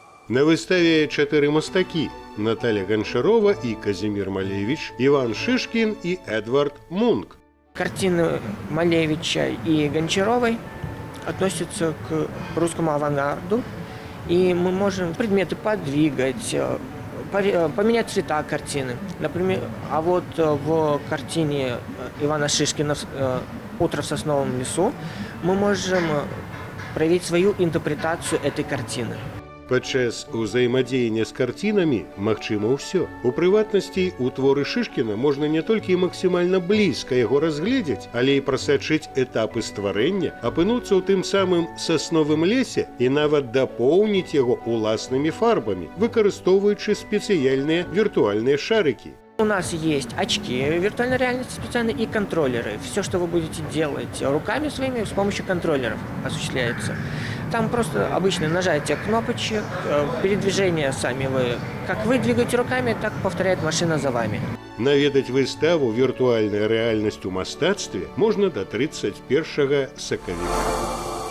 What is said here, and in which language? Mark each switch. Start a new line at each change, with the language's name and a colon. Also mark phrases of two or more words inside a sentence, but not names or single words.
Belarusian: На выставе 4 мастакі: Наталья Гончарова и Казимир Малевич, Иван Шишкин и Эдвард Мунк.
Russian: Картины Малевича и Гончаровой относятся к русскому авангарду, и мы можем предметы подвигать, поменять цвета картины. Например, а вот в картине Ивана Шишкина «Утро в сосновом лесу» мы можем проявить свою интерпретацию этой картины.
Belarusian: Падчас узаемадзеяння з карцінамі магчыма ўсё. У прыватнасці, у творы Шышкіна можна не толькі максімальна блізка яго разгледзець, але і прасачыць этапы стварэння, апынуцца ў тым самым сасновым лесе і нават дапоўніць яго уласнымі фарбамі, выкарыстоўваючы спецыяльныя віртуальныя шарыкі.
Russian: У нас есть очки виртуальной реальности специальные и контроллеры. Все, что вы будете делать руками своими, с помощью контроллеров осуществляется. Там просто обычное нажатие кнопочек, передвижение сами вы. Как вы двигаете руками, так повторяет машина за вами.
Belarusian: Наведаць выставу «Віртуальная рэальнасць у мастацтве» можна да 31 сакавіка.